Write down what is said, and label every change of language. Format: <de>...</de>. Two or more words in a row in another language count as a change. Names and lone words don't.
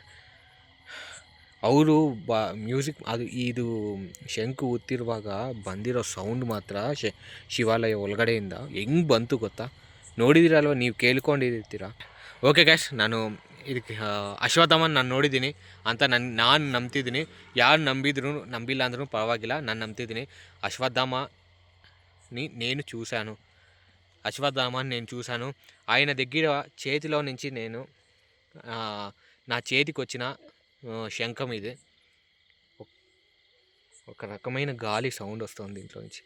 <kn>ಅವರು ಮ್ಯೂಸಿಕ್ ಇದು ಶಂಕು ಊದ್ತಿರುವಾಗ ಬಂದಿರೋ ಸೌಂಡ್ ಮಾತ್ರ ಶಿವಾಲಯ ಒಳಗಡೆಯಿಂದ ಹೆಂಗೆ ಬಂತು ಗೊತ್ತಾ? ನೋಡಿದಿರಲ್ವ, ನೀವು ಕೇಳ್ಕೊಂಡಿರ್ತೀರ. ಓಕೆ ಗೈಸ್, ನಾನು ಇದಕ್ಕೆ ಅಶ್ವತ್ಥಾಮನ್ ನಾನು ನೋಡಿದ್ದೀನಿ ಅಂತ ನಾನು ನಂಬ್ತಿದ್ದೀನಿ. ಯಾರು ನಂಬಿಲ್ಲ ಅಂದ್ರೂ పర్వాగిಲ್ಲ, ನಾನು ನಂಬ್ತಿದ್ದೀನಿ.</kn> <te>నేను చూశాను. ఆయన దగ్గర చేతిలో నుంచి నేను నా చేతికి వచ్చిన శంఖం ఇది. ఒక రకమైన గాలి సౌండ్ వస్తుంది దీంట్లో నుంచి.</te>